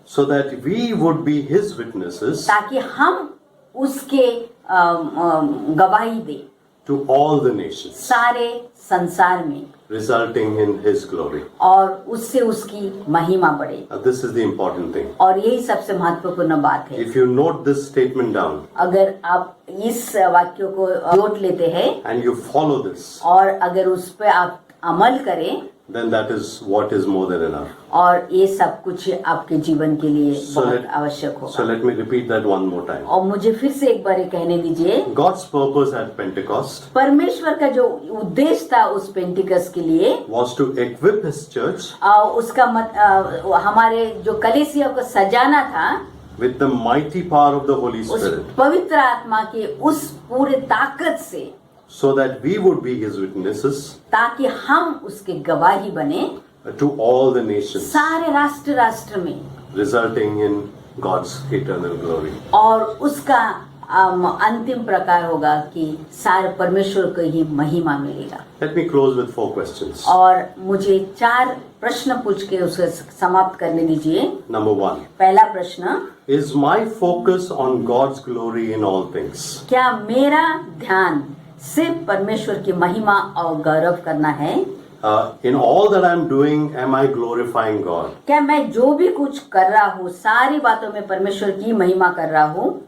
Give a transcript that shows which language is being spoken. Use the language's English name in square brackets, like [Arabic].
[English] So that we would be His witnesses [Hindi] ताकि हम उसके गवाही दे [English] to all the nations, [Hindi] सारे संसार में [English] resulting in His glory. [Hindi] और उससे उसकी महिमा बढ़े। [English] This is the important thing. [Hindi] और यही सबसे महत्वपूर्ण बात है। [English] If you note this statement down [Hindi] अगर आप इस वाक्य को नोट लेते हैं [English] and you follow this, [Hindi] और अगर उस पर आप अमल करें, [English] then that is what is more than enough. [Hindi] और ये सब कुछ आपके जीवन के लिए बहुत आवश्यक [English] So [Hindi] होगा। [English] let me repeat that one more time. [Hindi] और मुझे फिर से एक बार कहने दीजिए, [English] God's purpose at Pentecost [Hindi] परमेश्वर का जो उद्देश्य था उस पेंटिकस के लिए, [English] was to equip His church [Hindi] उसका हमारे जो कलीसिया को सजाना था [English] with the mighty power of the Holy [Hindi] उस [English] Spirit, [Hindi] पवित्र आत्मा के उस पूरे ताकत से, [English] so that we would be His witnesses [Hindi] ताकि हम उसके गवाही बने [English] to all the nations, [Hindi] सारे राष्ट्र में, [English] resulting in God's eternal glory. [Hindi] और उसका अंतिम प्रकार होगा कि सारे परमेश्वर को ही महिमा मिलेगा। [English] Let me close with 4 questions. [Hindi] और मुझे 4 प्रश्न पूछ के उसे समाप्त करने दीजिए। [English] Number 1. [Hindi] पहला प्रश्न, [English] Is my focus on God's glory in all things? [Hindi] क्या मेरा ध्यान सिर्फ परमेश्वर की महिमा और गौरव करना है? [English] In all that I'm doing, am I glorifying God? [Hindi] क्या मैं जो भी कुछ कर रहा हूँ सारी बातों में परमेश्वर की महिमा कर रहा हूँ?